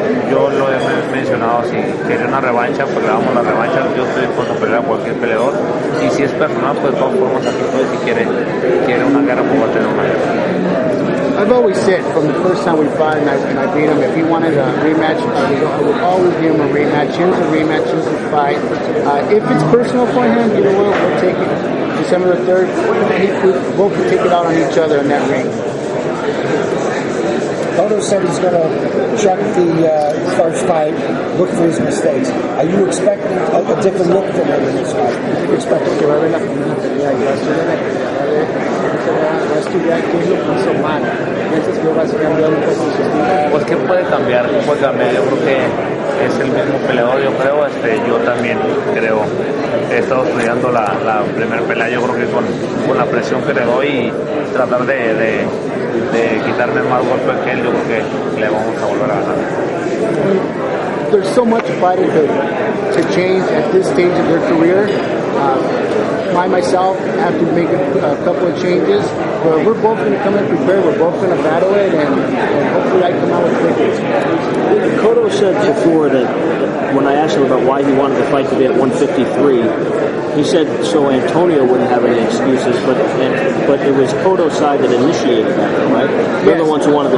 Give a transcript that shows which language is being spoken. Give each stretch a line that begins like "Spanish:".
Spanish: Yo lo he mencionado, si quiere una revancha, pues le damos la revancha. Yo estoy dispuesto a pelear a cualquier peleador, y si es personal, pues de todas formas aquí estoy. Si quiere una guerra, pues va a tener una guerra.
English: I've always said from the first time we fought and I beat him, if he wanted a rematch, I would always give him a rematch. Here's a rematch, here's a fight. If it's personal for him, you know what, we'll take it. December the 3rd, we both can take it out on each other in that ring. Cotto said he's going to check the first fight, look for his mistakes. Are you expecting a different look from him in this fight? Expecting
Spanish: que va a haber la pelea va a estudiar qué es lo que hizo mal. ¿Piensas que vas a cambiar un poco su estilo? Pues qué puede cambiar, yo creo que es el mismo peleador, yo creo, yo también creo, he estado estudiando la primera pelea, yo creo que con la presión que le doy y tratar de quitarme más golpes que él, yo creo que le vamos a volver a ganar.
English: There's so much fighting to change at this stage of their career. Myself have to make a couple of changes, but we're both going to come in prepared. We're both going to battle it, and hopefully I come out with victories. Cotto said before that when I asked him about why he wanted to fight today at 153, he said so Antonio wouldn't have any excuses, but it was Cotto's side that initiated that, right? They're the ones who wanted to